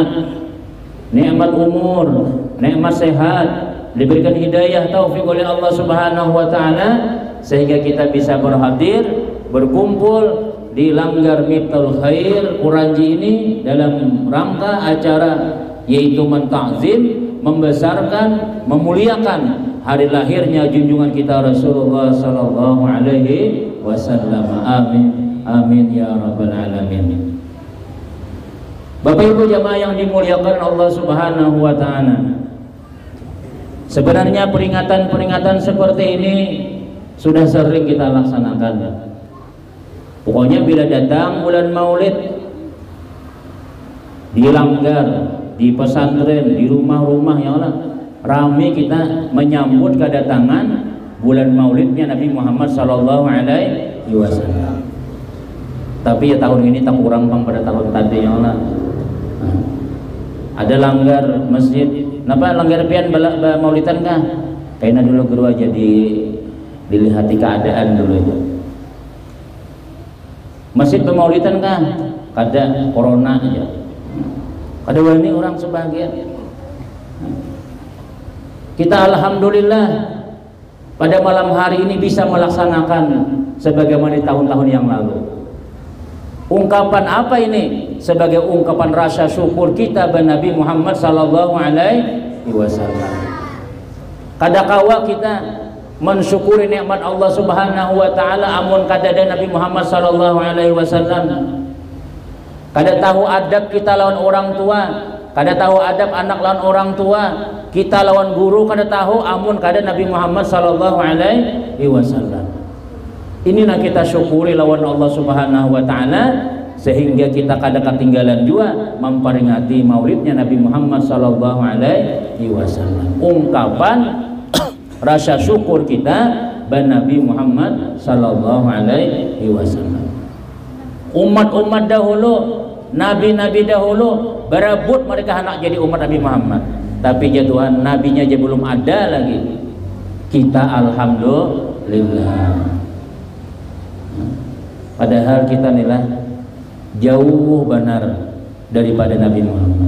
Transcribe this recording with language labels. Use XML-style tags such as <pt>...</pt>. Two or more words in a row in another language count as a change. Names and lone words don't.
<id>Nikmat umur, nikmat sehat, diberikan hidayah taufik oleh Allah</id> <ar>سبحانه وتعالى</ar> <id>sehingga kita bisa berhadir, berkumpul di Langgar Miftaul Khair Kuranji ini dalam rangka acara yaitu mentakzim, membesarkan, memuliakan hari lahirnya junjungan kita Rasulullah</id> <ar>صلى الله عليه وسلم. آمين آمين يا رب العالمين.</ar> <id>Bapak Ibu jamaah yang dimuliakan Allah</id> <ar>سبحانه وتعالى,</ar> <id>sebenarnya peringatan-peringatan seperti ini sudah sering kita laksanakan. Pokoknya bila datang bulan Maulid, di Langgar, di pesantren, di rumah-rumah yang ramai kita menyambut kedatangan bulan Maulidnya Nabi Muhammad</id> <ar>صلى الله عليه وسلم.</ar> <bjn>Tapi ya tahun ini tak kurang bang pada tahun tadi yang ada langgar masjid. Napa langgar pian Maulidan kah? Kayaknya dulu guru aja dilihati keadaan dulu itu. Masjid Pemaulidan kah? Kada corona aja. Kada wani orang sebagian.</bjn> <id>Kita alhamdulillah pada malam hari ini bisa melaksanakan sebagaimana di tahun-tahun yang lalu. Ungkapan apa ini? Sebagai ungkapan rasa syukur kita kepada Nabi Muhammad</id> <ar>صلى الله عليه وسلم.</ar> <bjn>Kadakawa kita mensyukuri nikmat Allah</bjn> <ar>سبحانه وتعالى</ar> <bjn>amun kadada Nabi Muhammad</bjn> <ar>صلى الله عليه وسلم.</ar> <bjn>Kada tahu adab kita lawan orang tua, kada tahu adab anak lawan orang tua, kita lawan guru kada tahu amun kada Nabi Muhammad</bjn> <ar>صلى الله عليه وسلم.</ar> <bjn>Inilah kita syukuri lawan Allah</bjn> <ar>سبحانه وتعالى</ar> <bjn>sehingga kita kada ketinggalan juga memperingati maulidnya Nabi Muhammad</bjn> <ar>صلى الله عليه وسلم.</ar> <id>Ungkapan rasa syukur kita kepada Nabi Muhammad</id> <ar>صلى الله عليه وسلم.</ar> <id>Umat-umat dahulu, nabi-nabi dahulu berebut mereka hendak jadi umat Nabi Muhammad. Tapi ya Tuhan, nabinya aja belum ada lagi. Kita alhamdulillah.</id> <bjn>Padahal kita nilah jauh benar daripada Nabi Muhammad.</bjn>